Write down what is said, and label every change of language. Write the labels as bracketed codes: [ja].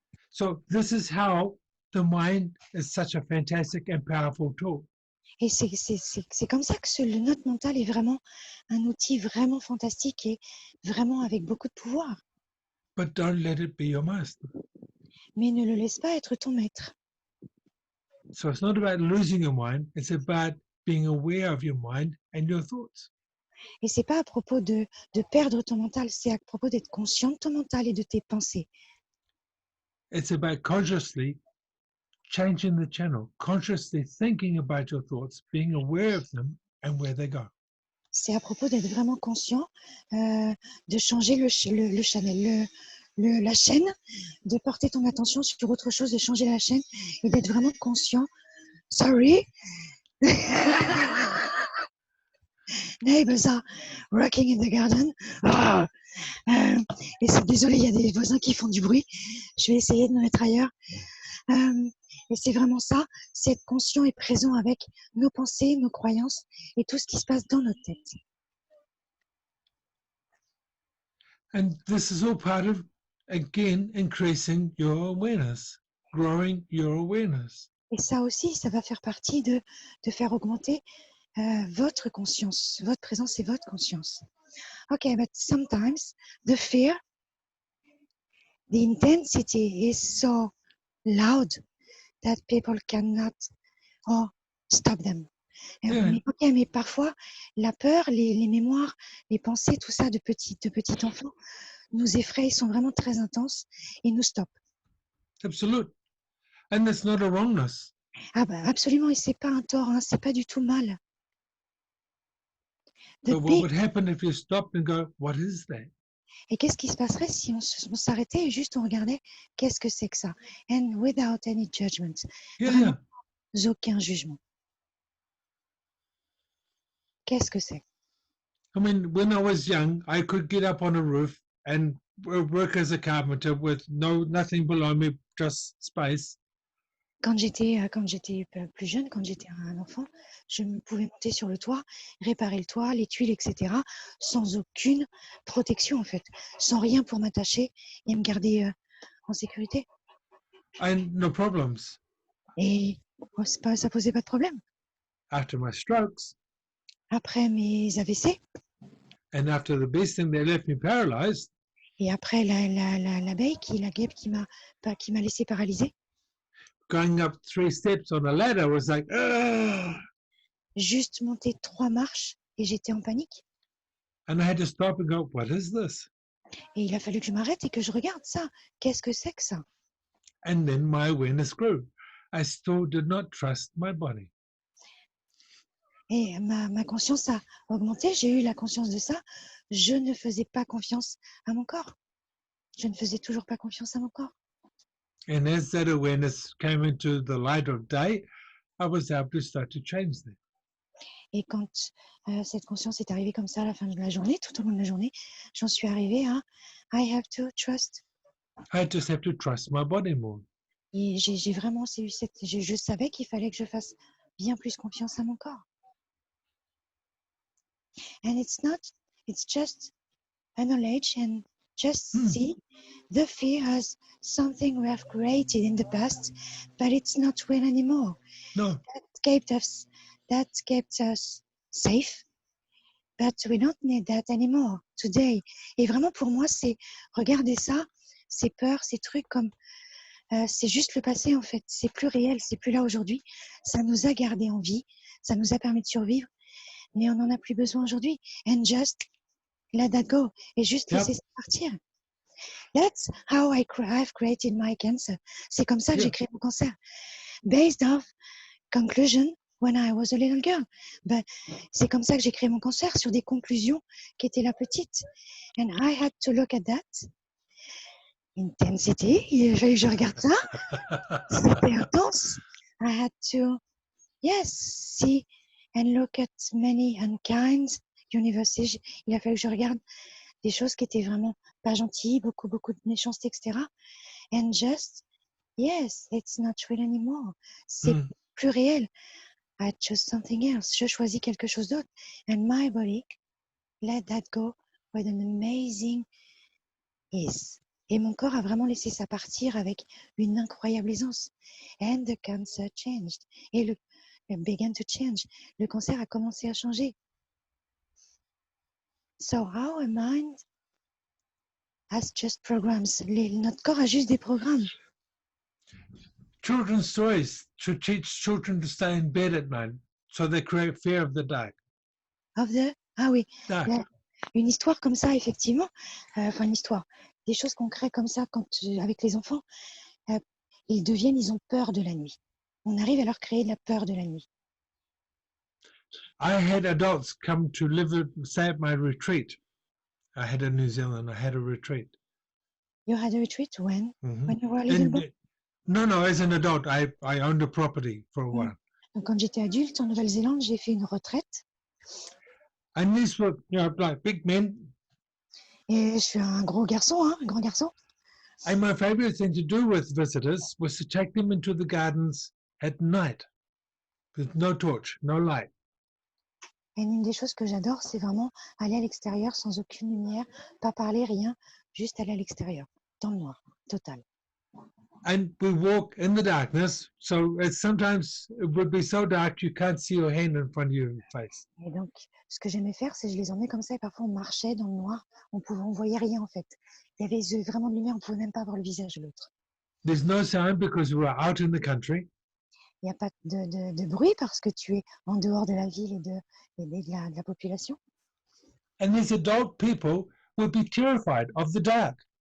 [en] So this is how the mind is such a fantastic and powerful tool. [fr] Et c'est comme ça que notre mental est vraiment un outil vraiment fantastique et vraiment avec beaucoup de pouvoir. [en] But don't let it be your master. [fr] Mais ne le laisse pas être ton maître. [en] So it's not about losing your mind, it's about being aware of your mind and your thoughts. [fr] Et c'est pas à propos de perdre ton mental, c'est à propos d'être conscient de ton mental et de tes pensées. [en] It's about consciously changing the channel, consciously thinking about your thoughts, being aware of them and where they go. [fr] C'est à propos d'être vraiment conscient, de changer le channel, la chaîne, de porter ton attention sur autre chose, de changer la chaîne et d'être vraiment conscient. [en] Sorry. Neighbors are working in the garden. Ah. [fr] Et c'est désolé, il y a des voisins qui font du bruit. Je vais essayer de me mettre ailleurs. Et c'est vraiment ça, c'est être conscient et présent avec nos pensées, nos croyances et tout ce qui se passe dans notre tête. [en] And this is all part of, again, increasing your awareness, growing your awareness. [fr] Et ça aussi, ça va faire partie de faire augmenter votre conscience, votre présence et votre conscience. [en] Okay, but sometimes the fear, the intensity is so loud that people cannot stop them. Yeah. [fr] Mais parfois, la peur, les mémoires, les pensées, tout ça de petit enfant nous effraient, sont vraiment très intenses et nous stoppent. [en] Absolute. And that's not a wrongness. [fr] Ah bah absolument, et c'est pas un tort, hein, c'est pas du tout mal. [en] But what would happen if you stopped and go, what is that? [fr] Et qu'est-ce qui se passerait si on s'arrêtait et juste on regardait qu'est-ce que c'est que ça? [en] And without any judgment. Yeah. [fr] Aucun jugement. Qu'est-ce que c'est? [en] I mean, when I was young, I could get up on a roof and work as a carpenter with nothing below me, just space. [fr] Quand j'étais plus jeune, quand j'étais un enfant, je pouvais monter sur le toit, réparer le toit, les tuiles, etc., sans aucune protection en fait, sans rien pour m'attacher et me garder en sécurité. [en] And no problems. [fr] Et Oh, ça posait pas de problème. [en] After my strokes, [fr] Après mes AVC [en] and after the best thing, they left me paralyzed. [fr] et après l'abeille, la guêpe qui m'a laissé paralysée, [en] Going up 3 steps on a ladder was like, ugh! [fr] juste monter 3 marches et j'étais en panique. [en] And I had to stop and go, what is this? [fr] Et il a fallu que je m'arrête et que je regarde ça. Qu'est-ce que c'est que ça? [en] And then my awareness grew. I still did not trust my body. [fr] Et ma conscience a augmenté. J'ai eu la conscience de ça. Je ne faisais pas confiance à mon corps. Je ne faisais toujours pas confiance à mon corps. [en] And as that awareness came into the light of day, I was able to start to change that. [fr] Et quand cette conscience est arrivée comme ça à la fin de la journée, tout au long de la journée, j'en suis arrivée à [en] I have to trust. I just have to trust my body more. [fr] Et j'ai vraiment eu je savais qu'il fallait que je fasse bien plus confiance à mon corps. [en] And it's just a knowledge and just see the fear as something we have created in the past, but it's not real anymore. No, That kept us safe, but we don't need that anymore today. [fr] Et vraiment pour moi, c'est regarder ça, ces peurs, ces trucs comme c'est juste le passé en fait. C'est plus réel, c'est plus là aujourd'hui. Ça nous a gardés en vie, ça nous a permis de survivre, mais on n'en a plus besoin aujourd'hui. [en] And just let that go. [fr] Et juste laisser ça partir. [en] That's how I've created my cancer. [fr] C'est comme ça que j'ai créé mon cancer. [en] Based off conclusion when I was a little girl. [fr] Ben, c'est comme ça que j'ai créé mon cancer, sur des conclusions qui étaient là petite. [en] And I had to look at that. Intensity. [fr] Il a fallu que je regarde ça. C'était intense. [en] I had to, see and look at many unkind universes. [fr] Il a fallu que je regarde des choses qui étaient vraiment pas gentilles, beaucoup de méchanceté, etc. [en] And just, it's not real anymore. [fr] C'est plus réel. [en] I chose something else. [fr] Je choisis quelque chose d'autre. [en] And my body let that go with an amazing ease. [fr] Et mon corps a vraiment laissé ça partir avec une incroyable aisance. [en] And the cancer changed. [fr] Et le [en] began to change. [fr] Le cancer a commencé à changer. [en] So our mind has just programs. [fr] Notre corps a juste des programmes. [en] children's stories should teach children to stay in bed at night, so they create fear of the dark. [fr] Ah oui, [en] Dark. [fr] une histoire comme ça, effectivement. Enfin, une histoire. Des choses qu'on crée comme ça avec les enfants, ils ont peur de la nuit. On arrive à leur créer de la peur de la nuit. [en] I had adults come to stay at my retreat. I had in New Zealand, I had a retreat. You had a retreat when? Mhm. When you were a little boy? No, as an adult, I owned a property for a while. [fr] Donc, quand j'étais adulte en Nouvelle-Zélande, j'ai fait une retraite. [en] And these were, like big men. [fr] Et je suis un gros garçon, un grand garçon. [en] And my favorite thing to do with visitors was to take them into the gardens at night with no torch, no light. [fr] Et une des choses que j'adore, c'est vraiment aller à l'extérieur sans aucune lumière, pas parler, rien, juste aller à l'extérieur, dans le noir, total. [en] And we walk in the darkness, so sometimes it would be so dark you can't see your hand in front of your face. [fr] Et donc, ce que j'aimais faire, c'est je les emmenais comme ça et parfois on marchait dans le noir, on voyait rien en fait. Il y avait vraiment de lumière, on pouvait même pas voir le visage de l'autre. [en] There's no sound because we were out in the country. [fr] Il n'y a pas de bruit parce que tu es en dehors de la ville et de la population. [en] And these adult people would be terrified of the dark.